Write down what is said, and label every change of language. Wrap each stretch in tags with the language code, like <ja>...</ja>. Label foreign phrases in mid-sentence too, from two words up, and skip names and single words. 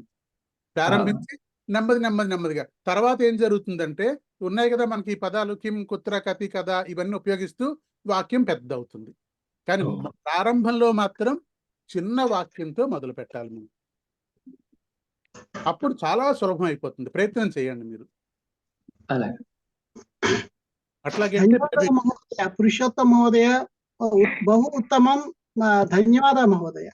<te>ప్రారంభించి నెమ్మదిగా తర్వాత ఏం జరుగుతుందంటే ఉన్నాయి కదా మనకి ఈ పదాలు</te> <sa>కిం కుత్ర కతి</sa> <te>కదా, ఇవన్నీ ఉపయోగిస్తూ వాక్యం పెద్ద అవుతుంది. కానీ ప్రారంభంలో మాత్రం చిన్న వాక్యంతో మొదలు పెట్టాలి మనం. అప్పుడు చాలా సులభం అయిపోతుంది. ప్రయత్నం చేయండి మీరు. అలాగే. అట్లాగే</te> <sa>धन्यवादः महोदय, पुरुषोत्तम महोदय, बहु उत्तमं। धन्यवादः महोदय।</sa>